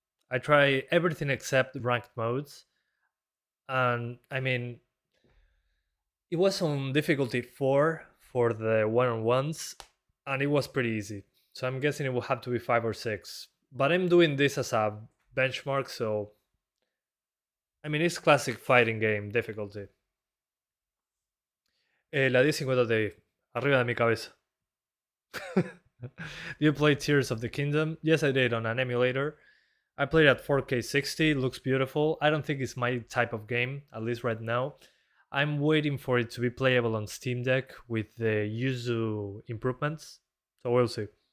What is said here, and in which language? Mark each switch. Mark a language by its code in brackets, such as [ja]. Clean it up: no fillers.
[en] I tried everything except ranked modes. And I mean, it was on difficulty 4 for the one-on-ones, and it was pretty easy. So I'm guessing it will have to be 5 or 6. But I'm doing this as a benchmark, so... I mean, it's classic fighting game difficulty. [es] La 1050 Ti, arriba de mi cabeza. [en] Do you play Tears of the Kingdom? Yes, I did on an emulator. I played at 4K 60, looks beautiful. I don't think it's my type of game, at least right now. I'm waiting for it to be playable on Steam Deck with the Yuzu improvements, so we'll see.